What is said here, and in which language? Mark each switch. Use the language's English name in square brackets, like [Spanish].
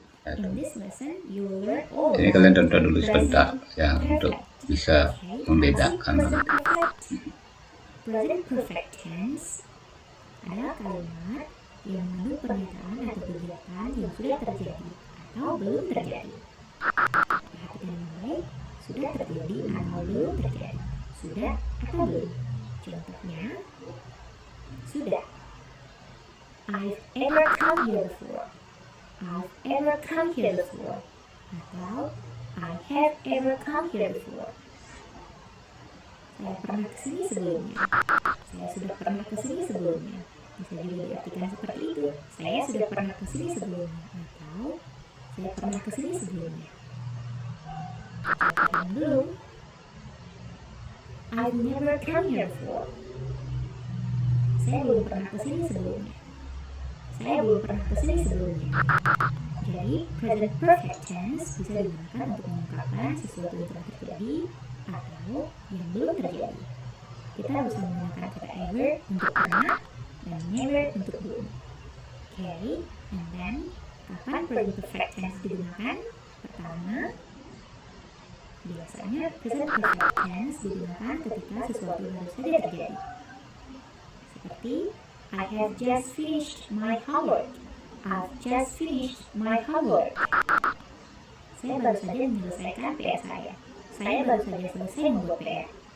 [English] In this lesson, you will learn all [Indonesian] Ini kalian tonton dulu sebentar ya untuk bisa membedakan. Present perfect tense adalah kalimat yang mengandung pernyataan atau kegiatan yang sudah terjadi atau belum terjadi. Perhatikan baik, sudah terjadi atau belum terjadi. Sudah atau belum. Contohnya, sudah. [English] I've ever come here before. I've ever come here before. [Indonesian] Atau [English] I have ever come here before. [Indonesian] Saya pernah kesini sebelumnya. Saya sudah pernah kesini sebelumnya. Bisa juga diartikan seperti itu. Saya sudah pernah kesini sebelumnya. Atau saya pernah kesini sebelumnya. Yang belum. [English] I've never come here before. [Indonesian] Saya belum pernah kesini sebelumnya. Saya belum pernah kesini sebelumnya. Jadi, present perfect tense bisa digunakan untuk mengungkapkan sesuatu yang telah terjadi atau yang belum terjadi. Kita bisa menggunakan kata ever untuk pernah dan never untuk belum. [English] Okay, and then [Indonesian] kapan present perfect tense digunakan? Pertama, biasanya present perfect tense digunakan ketika sesuatu baru saja terjadi. Seperti [English] I have just finished my homework. I've just finished my homework. [Indonesian] Saya baru saja menyelesaikan PR saya. Saya baru saja selesai membuat PR.